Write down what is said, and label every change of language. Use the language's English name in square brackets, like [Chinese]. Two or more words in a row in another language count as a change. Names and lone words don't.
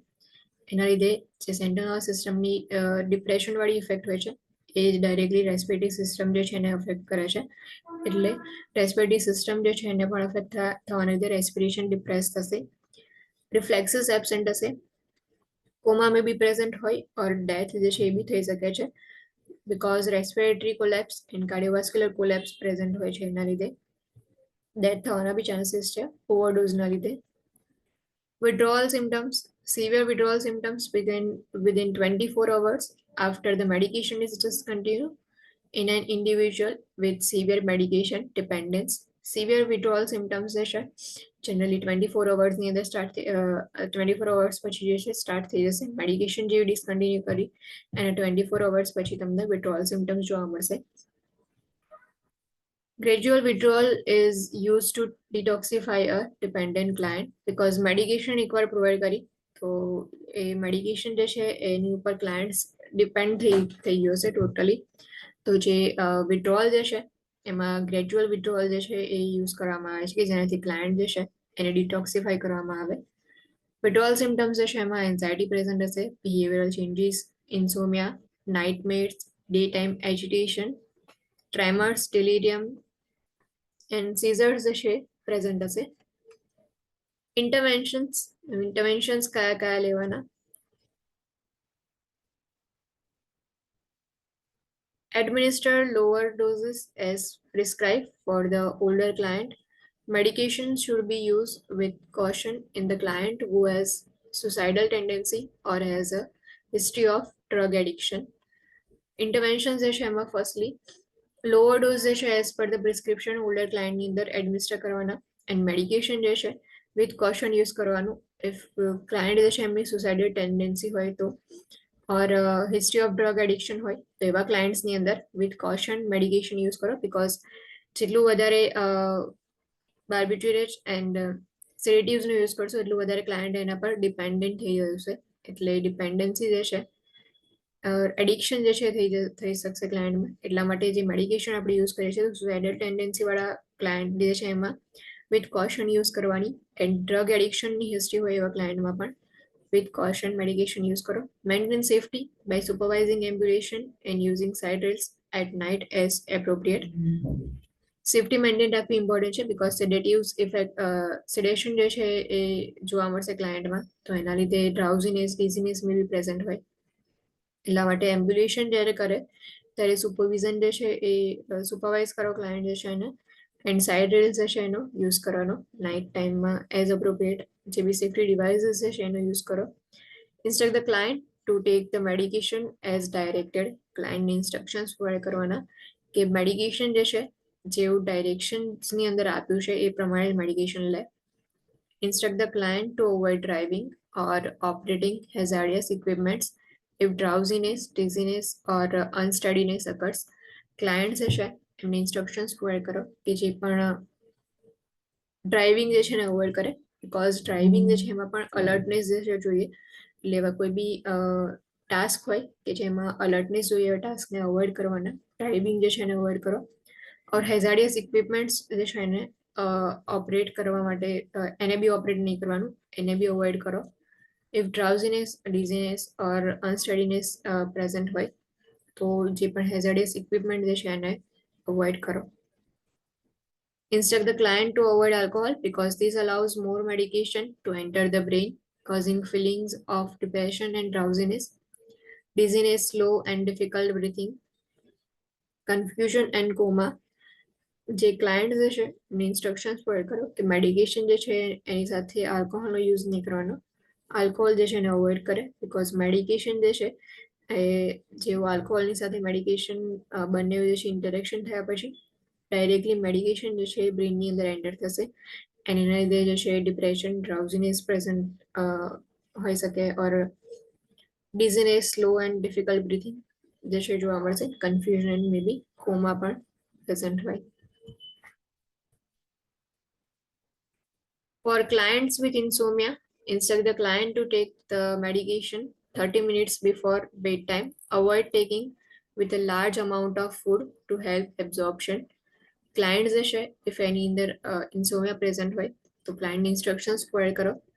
[Gujarati] એના લીધે જે [English] central nervous [Gujarati] સિસ્ટમની ડિપ્રેશન વાળી ઇફેક્ટ હોય છે એ જ [English] directly respiratory system [Gujarati] જે છે એને અફેક્ટ કરે છે એટલે [English] respiratory system [Gujarati] જે છે એને પણ અફેક્ટ થવાના લીધે રેસ્પિરેશન ડિપ્રેસ થશે. [English] reflexes absent [Gujarati] હશે. [English] coma may be present [Gujarati] હોય ઓર ડેથ જે છે એ બી થઈ શકે છે [English] because respiratory collapse and cardiovascular collapse present [Gujarati] હોય છે એના લીધે ડેથ થવાના બી ચાન્સીસ છે ઓવરડોઝના લીધે. [English] Withdrawal symptoms. Severe withdrawal symptoms begin within 24 hours after the medication is discontinued in an individual with severe medication dependence. Severe withdrawal symptoms [Gujarati] જે છે જનરલી 24 અવર્સની અંદર 24 અવર્સ પછી જે છે સ્ટાર્ટ થઈ જશે. મેડિકેશન જે ડિસકન્ટિન્યુ કરી અને 24 અવર્સ પછી તમને [English] withdrawal symptoms [Gujarati] જોવા મળશે. [English] Gradual withdrawal is used to detoxify a dependent client because medication [Gujarati] એકવાર પ્રોવાઈડ કરી તો એ મેડિકેશન જે છે એની ઉપર ક્લાયન્ટ્સ ડિપેન્ડ થઈ ગયો છે ટોટલી. તો જે વિડ્રોઅલ જે છે એમાં [English] gradual withdrawal [Gujarati] જે છે એ યુઝ કરવામાં આવે છે કે જેનાથી ક્લાયન્ટ જે છે એને ડિટોક્સિફાઈ કરવામાં આવે. [English] withdrawal symptoms [Gujarati] જે છે એમાં એન્ઝાયટી પ્રેઝન્ટ હશે. [English] behavioral changes, insomnia, nightmares, day time agitation, tremors, delirium and seizures [Gujarati] જે છે પ્રેઝન્ટ હશે. ઇન્ટરવેન્શન્સ કયા લેવાના? [English] Administer lower doses as prescribed for the older client. Medication should be used with caution in the client who has suicidal tendency or has a history of drug addiction. [Gujarati] Interventions જે છે એમાં [English] firstly lower dose [Gujarati] જે છે [English] as per the prescription older client [Gujarati] ની અંદર administer કરવાના [English] and medication [Gujarati] જે છે [English] with caution use [Gujarati] કરવાનું. [English] if client [Gujarati] જે છે એમની [English] suicidal tendency [Gujarati] હોય તો or [English] history of drug addiction [Gujarati] હોય તો એવા clients ની અંદર [English] with caution medication use [Gujarati] કરો because જેટલું વધારે [English] barbiturate and [Gujarati] સેડેટિવ્સનો યુઝ કરશો એટલું વધારે ક્લાયન્ટ એના પર ડિપેન્ડન્ટ થઈ ગયું છે એટલે ડિપેન્ડન્સી જે છે એડિક્શન જે છે થઈ શકશે ક્લાયન્ટમાં. એટલા માટે જે મેડિકેશન આપણે યુઝ કરીએ છીએ [English] suicidal tendency [Gujarati] વાળા ક્લાયન્ટ જે છે એમાં [English] with caution use [Gujarati] કરવાની. [English] and drug [Gujarati] એડિક્શનની હિસ્ટ્રી હોય એવા ક્લાયન્ટમાં પણ [English] with caution medication use [Gujarati] karo. [English] Maintain safety by supervising ambulation and using side rails at night as appropriate. safety maintain [Gujarati] રાખવી ઇમ્પોર્ટન્ટ છે [English] because sedatives effect sedation [Gujarati] જે છે એ જોવા મળશે ક્લાયન્ટમાં તો એના લીધે [English] drowsiness dizziness may be present [Gujarati] હોય. એટલા માટે એમ્બ્યુલેશન જ્યારે કરે ત્યારે સુપરવિઝન જે છે એ સુપરવાઇઝ કરો ક્લાયન્ટ જે છે એને [English] and side rails [Gujarati] જે છે એનો યુઝ કરવાનો નાઇટ ટાઈમમાં [English] as appropriate. [Gujarati] જે બી [English] safety devices [Gujarati] છે એનો યુઝ કરો. [English] instruct the client to take the medication as directed. [Gujarati] ક્લાયન્ટને [English] instructions provide [Gujarati] કરવાના કે મેડિકેશન જે છે જેવું ડાયરેક્શન્સની અંદર આપ્યું છે એ પ્રમાણે મેડિકેશન લે. [English] instruct the client to avoid driving or operating hazardous equipments if drowsiness, dizziness or unsteadiness occurs. [Gujarati] ક્લાયન્ટ જે છે એમને [English] instructions provide [Gujarati] કરો કે જે પણ ડ્રાઇવિંગ જે છે એને અવોઇડ કરે બીકોઝ ડ્રાઇવિંગ જે છે એમાં પણ અલર્ટનેસ જે છે જોઈએ એટલે એવા કોઈ બી ટાસ્ક હોય કે જેમાં અલર્ટનેસ જોઈએ એવા ટાસ્કને અવોઇડ કરવાના. ડ્રાઇવિંગ જે છે એને અવોઇડ કરો, [English] or hazardous equipments [Gujarati] જે છે એને ઓપરેટ કરવા માટે એને બી ઓપરેટ નહીં કરવાનું, એને બી અવોઇડ કરો. [English] if drowsiness, dizziness or unsteadiness present [Gujarati] હોય તો જે પણ [English] hazardous equipment [Gujarati] જે છે એને અવોઇડ કરો. [English] Instruct the client to avoid alcohol because this allows more medication to enter the brain, causing feelings of depression and drowsiness, dizziness, slow and difficult breathing, confusion and coma. [Gujarati] જે ક્લાયન્ટ જે છે એમને [English] instructions provide [Gujarati] કરો કે મેડિકેશન જે છે એની સાથે આલ્કોહોલનો યુઝ નહીં કરવાનો, આલ્કોહોલ જે છે એને અવોઇડ કરે, બિકોઝ મેડિકેશન જે છે એ જેવું આલ્કોહોલની સાથે મેડિકેશન બંને જે છે ઇન્ટરેક્શન થયા પછી ડાયરેક્ટલી મેડિકેશન જે છે એ બ્રેનની અંદર એન્ટર થશે અને એના લીધે જે છે ડિપ્રેશન, [English] drowsiness present [Gujarati] હોઈ શકે, [English] or dizziness, slow and difficult breathing [Gujarati] જે છે જોવા મળશે, [English] confusion and may be coma [Gujarati] પણ પ્રેઝન્ટ હોય. [English] For clients with insomnia, instruct the client to take the medication 30 minutes before bedtime. Avoid taking with a large amount of food to help absorption. [Gujarati] Client જે છે if એની અંદર [English] insomnia present [Gujarati] હોય તો [English] client instructions [Gujarati] પ્રોવાઈડ કરો.